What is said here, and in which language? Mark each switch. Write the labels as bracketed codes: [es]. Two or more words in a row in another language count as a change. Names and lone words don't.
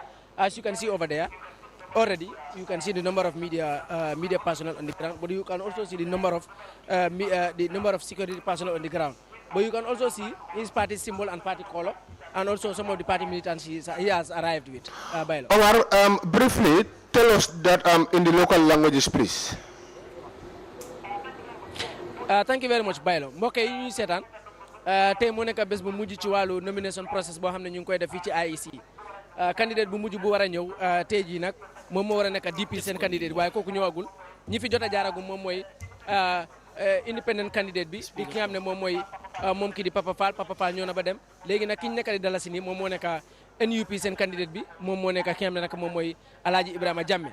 [en] As you can see over there, already you can see the number of media personnel on the ground, but you can also see the number of security personnel on the ground. But you can also see his party symbol and party color, and also some of the party militants he has arrived with. Omar, briefly, tell us that in the local languages, please. Thank you very much, Bailo. [wo] mbokk yi ñuy seetaan tey moo nekk bés bu mujj ci wàllu [en] nomination process [wo] boo xam ne ñu ngi koy def fii ci IEC. Candidate bu mujj bu war a ñëw tey jii nag moom moo war a nekk DP seen candidate waaye kooku ñëwagul ñi fi jot a jaaragum moom mooy [en] independent candidate [wo] bi di ki nga xam ne moom mooy moom kii di Papa Fall ñëw na ba dem léegi nag ki ñu nekk di dalasi nii moom moo nekk NUP seen candidate bi moom moo nekk ki nga xam ne nag moom mooy Alaji Ibrahima Jammeh.